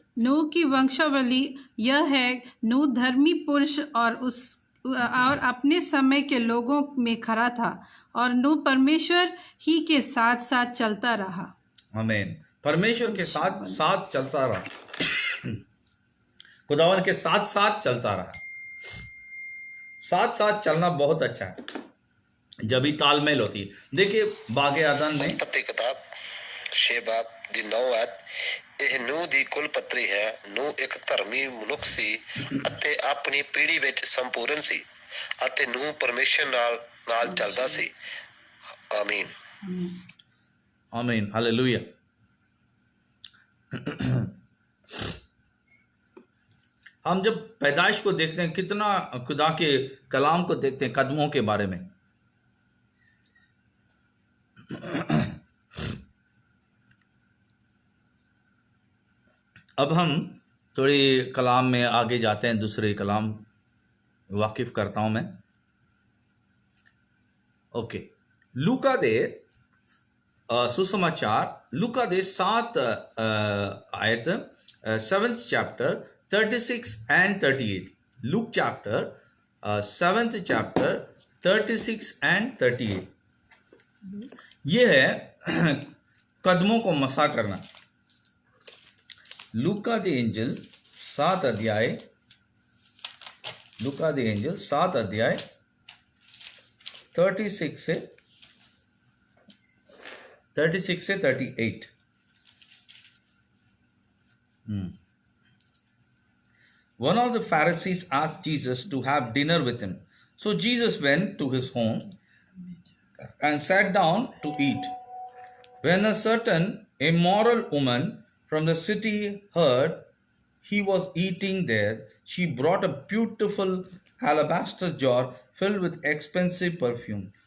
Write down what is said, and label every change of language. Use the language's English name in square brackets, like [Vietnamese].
[Hindi] नूह की वंशावली यह है, नूह धर्मी पुरुष और अपने समय के लोगों में खरा था, और नूह परमेश्वर ही के साथ साथ चलता रहा। आमीन। परमेश्वर के साथ साथ चलता रहा, खुदावन के साथ साथ चलता रहा। साथ साथ चलना बहुत अच्छा है, जब भी तालमेल होती है। देखिए बागे आदन में उत्पत्ति किताब 6 बाब [Punjabi] ਦੀ 9 ਆਇਤ, ਇਹ ਨੂਹ ਦੀ ਕੁਲ ਪੱਤਰੀ ਹੈ। ਨੂਹ ਇੱਕ ਧਰਮੀ ਮਨੁੱਖ ਸੀ ਅਤੇ ਆਪਣੀ ਪੀੜ੍ਹੀ ਵਿੱਚ ਸੰਪੂਰਨ ਸੀ, ਅਤੇ ਨੂਹ ਪਰਮੇਸ਼ਰ ਨਾਲ ਚੱਲਦਾ ਸੀ। ਆਮੀਨ। [Hindi] आमीन। हालेलुया। हम जब पैदाइश को देखते हैं, कितना खुदा के कलाम को देखते हैं, कदमों के बारे में, अब हम थोड़ी कलाम में आगे जाते हैं, दूसरे कलाम वाकिफ करता हूं मैं। ओके, लूका दे सुसमाचार, लूका दे 7 आयत, [English] 7th chapter 36 and 38। Luke chapter 7th chapter 36 and 38। [Hindi] ये है कदमों को मसा करना। लूका द एंजल 7 अध्याय, लूका द एंजल 7 अध्याय 36 से 38। [English] One of the Pharisees asked Jesus to have dinner with him. So Jesus went to his home and sat down to eat. When a certain immoral woman from the city heard he was eating there, she brought a beautiful alabaster jar filled with expensive perfume.